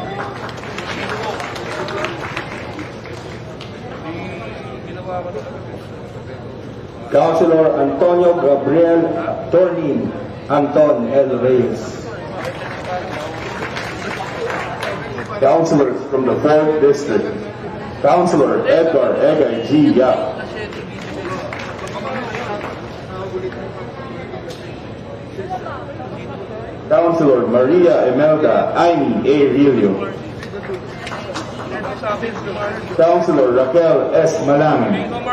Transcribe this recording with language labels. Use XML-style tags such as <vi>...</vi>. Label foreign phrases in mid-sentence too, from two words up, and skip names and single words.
<en>Councilor Antonio Gabriel Tornin Anton L. Reyes. Councilors from the 4th District. Councilor Edgar Egay G. Yap. Councilor Maria Imelda Aimee A. Rillo. Councilor Raquel S. Malangin.</en>